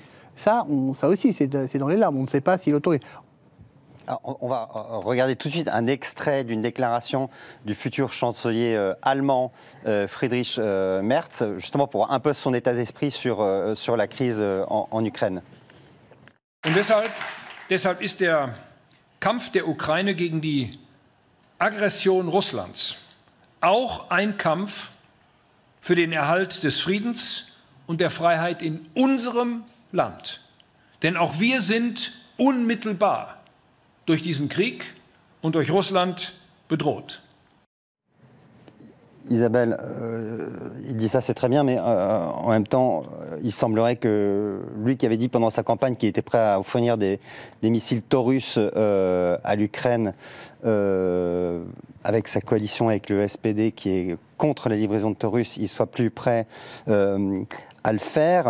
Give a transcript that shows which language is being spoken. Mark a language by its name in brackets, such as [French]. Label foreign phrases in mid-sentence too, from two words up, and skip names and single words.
[French] Ça aussi, c'est dans les larmes. On ne sait pas si l'autorité... Alors, on va regarder tout de suite un extrait d'une déclaration du futur chancelier allemand Friedrich Merz, justement pour un peu son état d'esprit sur la crise en Ukraine. [German] Und deshalb ist der Kampf der Ukraine gegen die Aggression Russlands auch ein Kampf für den Erhalt des Friedens und der Freiheit in unserem Land. Denn auch wir sind unmittelbar durch diesen Krieg und durch Russland bedroht. [French] Isabelle, il dit ça, c'est très bien, mais en même temps, il semblerait que lui qui avait dit pendant sa campagne qu'il était prêt à fournir des missiles Taurus à l'Ukraine, avec sa coalition avec le SPD qui est contre la livraison de Taurus, il soit plus prêt à le faire.